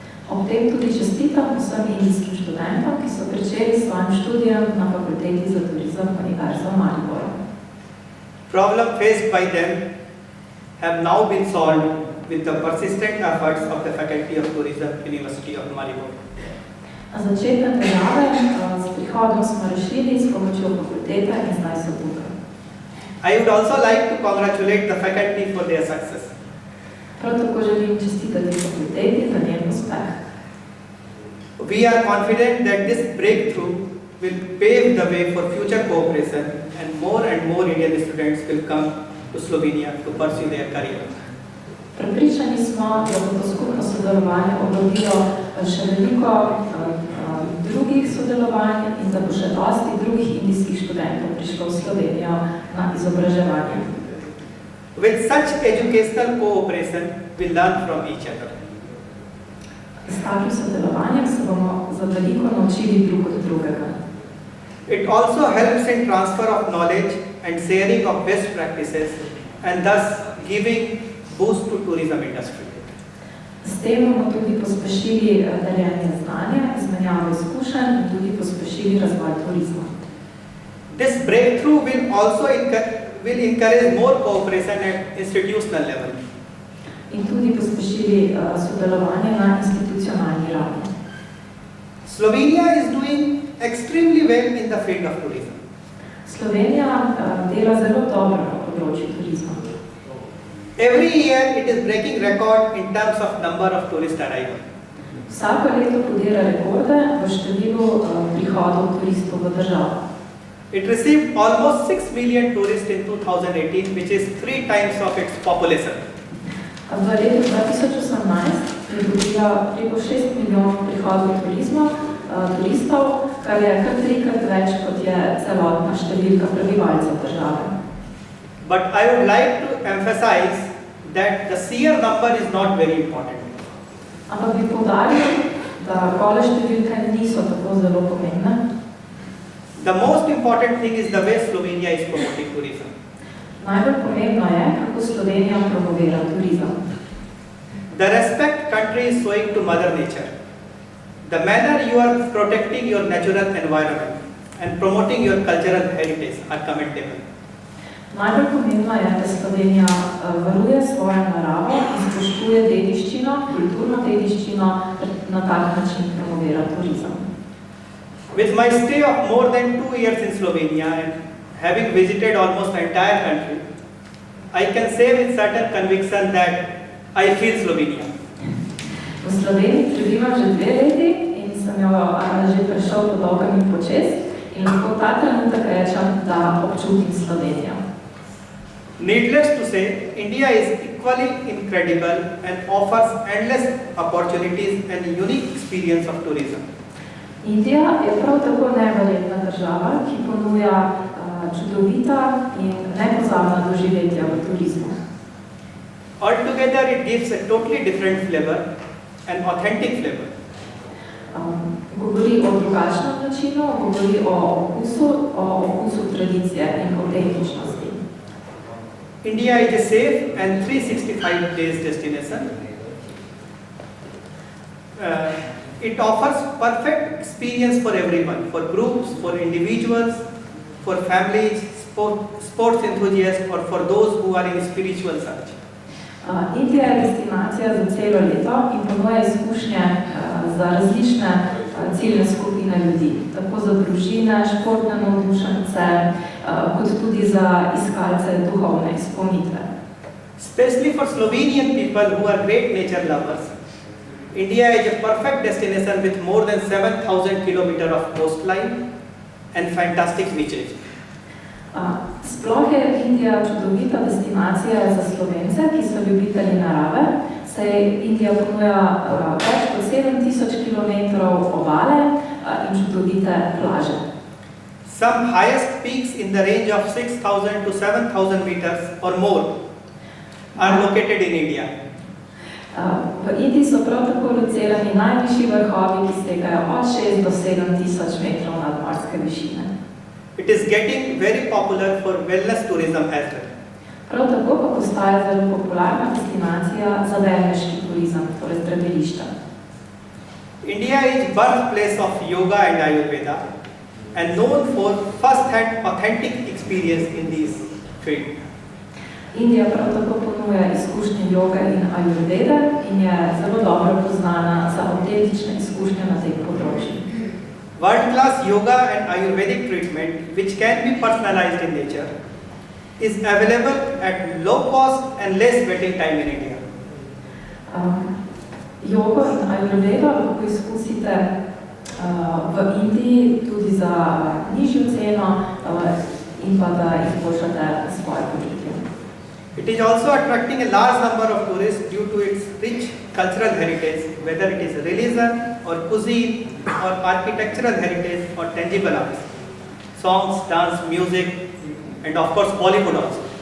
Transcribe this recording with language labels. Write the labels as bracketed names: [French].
[Slovenian] Ob tem tudi čestitam vsem indijskim študentom, ki so pričeli s svojim študijem na Fakulteti za turizem Univerze v Mariboru. [English] Problem faced by them have now been solved with the persistent efforts of the Faculty of Tourism, University of Maribor. [Slovenian] Začetne težave s prihodom smo rešili s pomočjo fakultete in zdaj so tukaj. [English] I would also like to congratulate the faculty for their success. [Slovenian] Prav tako želim čestitati fakulteti za njen uspeh. [English] We are confident that this breakthrough will pave the way for future cooperation and more Indian students will come to Slovenia to pursue their career. [Slovenian] Prepričani smo, da bo to skupno sodelovanje obrodilo še veliko drugih sodelovanj in da bo še dosti drugih indijskih študentov prišlo v Slovenijo na izobraževanje. [English] With such educational cooperation, we learn from each other. [Slovenian] S takim sodelovanjem se bomo za veliko naučili drug od drugega. [English] It also helps in transfer of knowledge and sharing of best practices and thus giving boost to tourism industry. [Slovenian] S tem bomo tudi pospešili deljenje znanja, izmenjavo izkušenj in tudi pospešili razvoj turizma. [English] This breakthrough will encourage more cooperation at institutional level. [Slovenian] In tudi pospešili sodelovanje na institucionalni ravni. [English] Slovenia is doing extremely well in the field of tourism. [Slovenian] Slovenija dela zelo dobro na področju turizma. [English] Every year it is breaking record in terms of number of tourist arrival. [Slovenian] Vsako leto podira rekorde v številu prihodov turistov v državo. [English] It received almost 6 million tourists in 2018, which is 3 times of its population. [Slovenian] V letu 2018 je dobila preko 6 milijonov prihodov turistov, kar je kar 3-krat več, kot je celotna številka prebivalcev države. [English] But I would like to emphasize that the sheer number is not very important. [Slovenian] Ampak bi poudaril, da gole številke niso tako zelo pomembne. [English] The most important thing is the way Slovenia is promoting tourism. [Slovenian] Najbolj pomembno je, kako Slovenija promovira turizem. [English] The respect country is showing to Mother Nature. The manner you are protecting your natural environment and promoting your cultural heritage are commendable. [Slovenian] Najbolj pomembno je, da Slovenija varuje svojo naravo in spoštuje dediščino, kulturno dediščino, na tak način promovira turizem. [English] With my stay of more than 2 years in Slovenia and having visited almost the entire country, I can say with certain conviction that I feel Slovenia. [Slovenian] V Sloveniji prebivam že 2 leti in sem jo že prišel po dolgem in počez in lahko ta trenutek rečem, da občutim Slovenijo. [English] Needless to say, India is equally incredible and offers endless opportunities and unique experience of tourism. [Slovenian] Indija je prav tako neverjetna država, ki ponuja čudovita in nepozabna doživetja v turizmu. [English] Altogether, it gives a totally different flavor, an authentic flavor. [Slovenian] Govori o drugačnem načinu, govori o okusu tradicije in autentičnosti. [English] India is a safe and 365 days destination. it offers perfect experience for everyone, for groups, for individuals, for families, sports enthusiasts, or for those who are in spiritual search. [Slovenian] Indija je destinacija za celo leto in ponuja izkušnje za različne ciljne skupine ljudi, tako za družine, športne navdušence, kot tudi za iskalce duhovne izpolnitve. [English] Especially for Slovenian people who are great nature lovers, India is a perfect destination with more than 7,000 kilometers of coastline and fantastic beaches. [Slovenian] Sploh je Indija čudovita destinacija za Slovence, ki so ljubitelji narave, saj Indija ponuja več kot 7,000 kilometrov obale in čudovite plaže. [English] Some highest peaks in the range of 6,000 to 7,000 meters or more are located in India. [Slovenian] V Indiji so prav tako locirani najvišji vrhovi, ki segajo od 6 do 7,000 metrov nadmorske višine. [English] It is getting very popular for wellness tourism as well. [Slovenian] Prav tako pa postaja zelo popularna destinacija za wellneški turizem, torej zdravilišča. [English] India is birthplace of yoga and Ayurveda and known for first-hand authentic experience in this field. [Slovenian] Indija prav tako ponuja izkušnje joge in Ayurvede in je zelo dobro poznana za avtentične izkušnje na tem področju. [English] World-class yoga and Ayurvedic treatment, which can be personalized in nature, is available at low cost and less waiting time in India. [Slovenian] Jogo in Ayurvedo lahko izkusite v Indiji tudi za nižjo ceno in pa da izboljšate svoje počutje. [English] It is also attracting a large number of tourists due to its rich cultural heritage, whether it is religion or cuisine or architectural heritage or tangible arts, songs, dance, music, and of course Bollywood also.